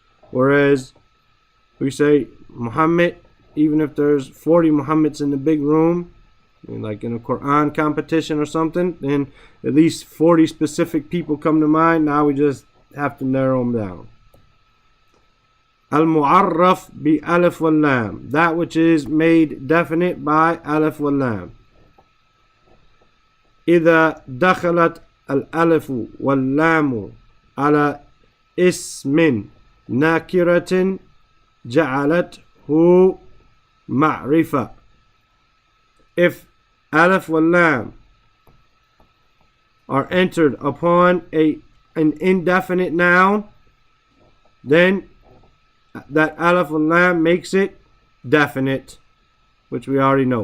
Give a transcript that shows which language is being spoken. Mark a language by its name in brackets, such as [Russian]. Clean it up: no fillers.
[English] Whereas we say Muhammad, even if there's 40 Muhammads in the big room, like in a Quran competition or something, then at least 40 specific people come to mind. Now we just have to narrow them down. Al-Mu'arraf bi alif wal lam, that which is made definite by alif wal lam. [Arabic] إذا دخلت الألف واللام على اسم ناكرة جعلته معرفة. [English] If alif wal lam are entered upon an indefinite noun, then that alif wal lam makes it definite, which we already know.